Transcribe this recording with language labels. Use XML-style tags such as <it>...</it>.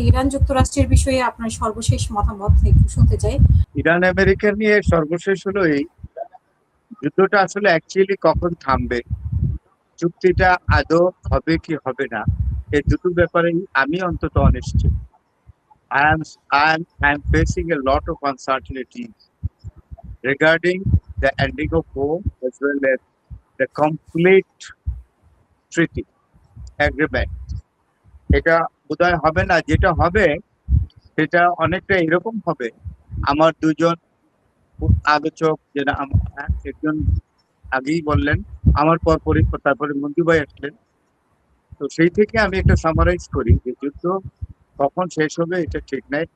<bn>Iran যুক্তরাষ্ট্রের বিষয়ে আপনার সর্বশেষ মতামত একটু শুনতে চাই। ইরান আমেরিকা নিয়ে সর্বশেষ হলো এই যুদ্ধটা আসলে অ্যাকচুয়ালি কখন থামবে, চুক্তিটা আদৌ হবে কি হবে না, এই দুটো ব্যাপারে আমি অন্তত অনিশ্চিত।</bn> <en>I am facing a lot of uncertainties regarding the ending of war as well as the complete treaty agreement.</en> <bn>এটা বোধহয় হবে না, যেটা হবে সেটা অনেকটা এরকম হবে। আমার দুজন আলোচক যেটা একজন আগেই বললেন, আমার পরপরই তারপরে মঞ্জু ভাই আসলেন, তো সেই থেকে আমি একটা সামারাইজ করি যে যুদ্ধ কখন শেষ হবে এটা ঠিক নাই।</bn>